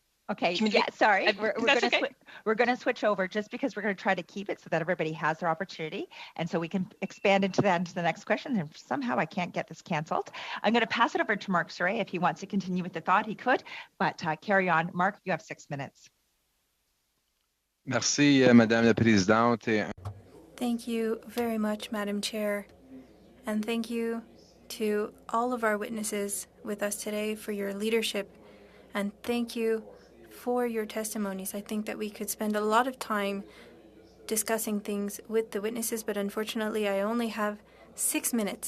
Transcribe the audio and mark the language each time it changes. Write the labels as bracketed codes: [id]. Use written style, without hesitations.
[en] Okay, yeah, sorry. We're going to switch over just because we're going to try to keep it so that everybody has their opportunity. And so we can expand into the next question. And somehow I can't get this canceled. I'm going to pass it over to Mark Soray. If he wants to continue with the thought, he could. But carry on. Mark, you have 6 minutes. [fr] Merci, Madame la Présidente. [en] Thank you very much, Madam Chair. And thank you to all of our witnesses with us today for your leadership. And thank you for your testimonies. I think that we could spend a lot of time discussing things with the witnesses, but unfortunately I only have 6 minutes.